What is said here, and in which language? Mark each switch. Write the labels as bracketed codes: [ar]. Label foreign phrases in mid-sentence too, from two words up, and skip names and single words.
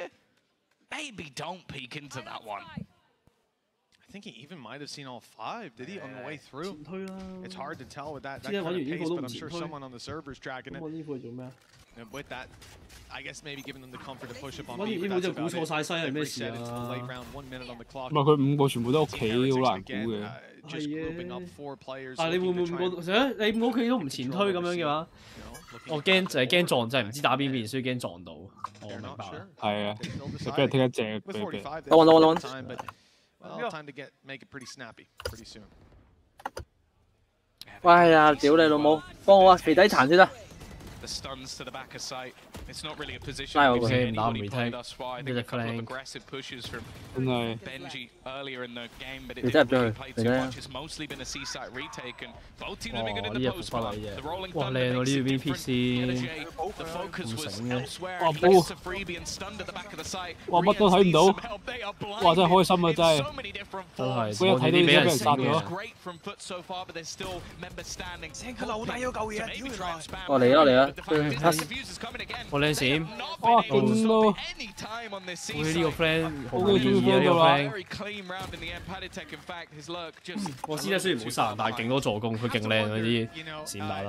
[en] Maybe don't peek into that one. I think he even might have seen all 5. Did he on the way through? It's hard to tell with that kind of pace, but I'm sure someone on the server's tracking it. And with that, I guess maybe giving them the comfort to push up on me. But that's about it. Reset into the late round, 1 minute on the clock. [yue] 唔係佢5個全部都屋企，好難估嘅。 [en] Just grouping up 4 players. [yue] 但係你會唔會5個？你5個屋企都唔前推咁樣嘅話，我驚就係驚撞，就係唔知打邊邊，所以驚撞到。我明白。係啊，就俾人踢一隻，俾人。 [en] Well, time to make it pretty snappy pretty soon. [yue] 喂呀！屌你老母，幫我啊，肥底殘先得。 [en] The stuns to the back of sight. It's not really a position we've seen seen anybody play retake. thus far. I think a couple of aggressive pushes from Benji earlier in the game, but it didn't really play too much. It's mostly been a C-site retake, and both teams have been good in the post part. The Rolling Thunder makes it different. The focus was elsewhere. He gets a freebie and stunned at the back of the site. [yue] 哇！乜都睇唔到，哇！真係開心啊！真係，嗰日睇到你俾人殺咗。 [en] Great from foot so far, but there's still members standing. [yue] 我嚟啦嚟啦！我靚閃，哇勁咯！我呢個 friend 好意義啊呢個 friend。我知咧雖然冇殺人，但係勁多助攻，佢勁靚嗰啲閃打啦。